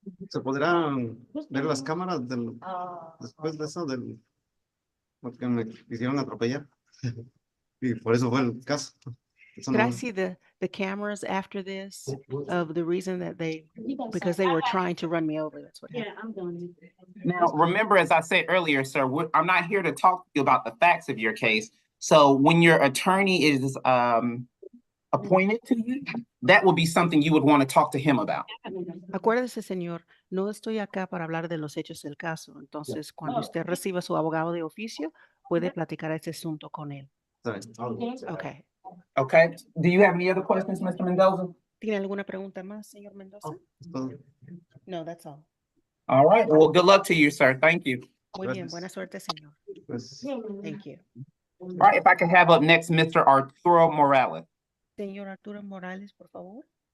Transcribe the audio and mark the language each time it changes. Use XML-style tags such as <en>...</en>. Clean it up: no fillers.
<es>¿Se podrán ver las cámaras después de eso porque me quisieron atropellar? Y por eso fue el caso. Eso</es> <en>Could I no- see the cameras after this of the reason that because they were trying to run me over? That's what happened. Now, remember, as I said earlier, sir, I'm not here to talk to you about the facts of your case. So when your attorney is appointed to you, that will be something you would want to talk to him about.</en> <es>Acuérdese, señor, no estoy acá para hablar de los hechos del caso. Entonces, cuando usted reciba su abogado de oficio, puede platicar este asunto con él. Está bien.</es> <en>Okay. Okay. Do you have any other questions, Mr. Mendoza?</en> <es>¿Tiene alguna pregunta más, señor Mendoza? Es todo.</es> <en>No, that's all. All right. Well, good luck to you, sir. Thank you.</en> <es>Muy bien, Gracias. buena suerte, señor. Pues,</es> <en>Thank you. All right. If I could have up next, Mr. Arturo Morales.</en> <es>Señor Arturo Morales, por favor.</es>